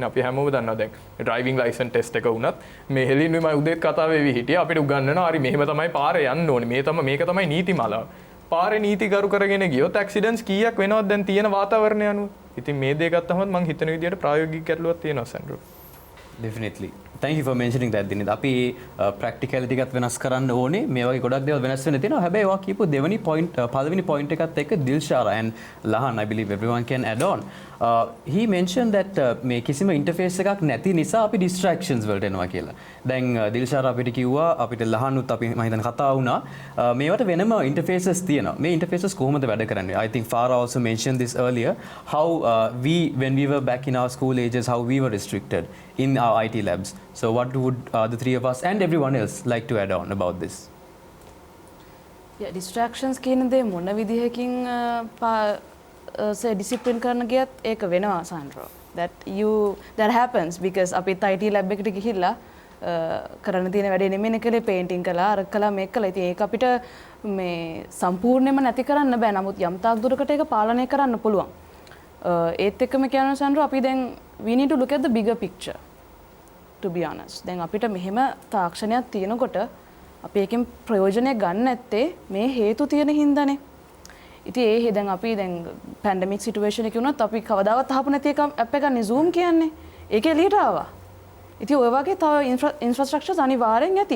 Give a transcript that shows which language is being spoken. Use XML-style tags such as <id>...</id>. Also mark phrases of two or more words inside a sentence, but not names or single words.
<si>අපි හැමෝම දන්නවා දැන්</si> <en>driving license test</en> <si>එක වුණත් මේ හෙලින්නුයි මම උදේත් කතා වෙවි හිටියා අපිට උගන්වනවා හරි මෙහෙම තමයි පාරේ යන්න ඕනේ. මේක තමයි නීතිමාලාව. පාරේ නීති ගරු කරගෙන ගියොත් ඇක්සිඩන්ට්ස් කීයක් වෙනවද දැන් තියෙන වාතාවරණය අනුව. ඉතින් මේ දේ ගත්තම මම හිතන විදිහට ප්‍රායෝගික ගැටලුවක් තියෙනවා සෙන්ඩ්‍රෝ.</si> <en>Definitely. Thank you for mentioning that දිනේද.</en> <si>අපි practicality එකත් වෙනස් කරන්න ඕනේ. මේ වගේ ගොඩක් දේවල් වෙනස් වෙන්න තියෙනවා. හැබැයි ඔයා කියපු පළවෙනි point එකත් එක්ක Dilshara and Lahan</si> <en>I believe everyone can add on. He mentioned that</en> <si>මේ කිසිම interface එකක් නැති නිසා අපි distractions වලට එනවා කියලා. දැන් Dilshara අපිට කිව්වා අපිට Lahanuත් අපි මම හිතන කතා වුණා. මේවට වෙනම interfaces තියෙනවා. මේ interfaces කොහොමද වැඩ කරන්නේ?</si> <en>I think Farah also mentioned this earlier how when we were back in our school ages how we were restricted in our IT labs. So what would the three of us and everyone else like to add on about this?</en> <si>Yeah, distractions කියන දේ මොන විදිහකින් discipline කරන්න ගියත් ඒක වෙනවා සාන්ඩ්‍රෝ.</si> <en>That happens because</en> <si>අපිත්</si> <en>IT lab</en> <si>එකට ගිහිල්ලා කරන්න තියෙන වැඩේ නෙමෙයි කලේ පේන්ටින් කළා අර කළා මේක කළා. ඉතින් ඒක අපිට මේ සම්පූර්ණයෙන්ම නැති කරන්න බෑ. නමුත් යම් තාක් දුරකට ඒක පාලනය කරන්න පුළුවන්. ඒත් එක්කම කියනවා සාන්ඩ්‍රෝ අපි දැන්</si> <en>we need to look at the bigger picture. To be honest.</en> <si>දැන් අපිට මෙහෙම තාක්ෂණයක් තියෙනකොට අපි එකෙන් ප්‍රයෝජනය ගන්න නැත්තේ මේ හේතු තියෙන හින්දානේ. ඉතින් ඒ දැන් අපි දැන්</si> <en>pandemic situation</en> <si>එකේ වුණත් අපි කවදාවත් අහපු නැති එක ඇප් එකක් නේ Zoom කියන්නේ. ඒක එළියට ආවා. ඉතින් ඔය වගේ තව ඉන්ෆ්‍රාස්ට්‍රක්චර්ස් අනිවාර්යෙන් ඇති.</si>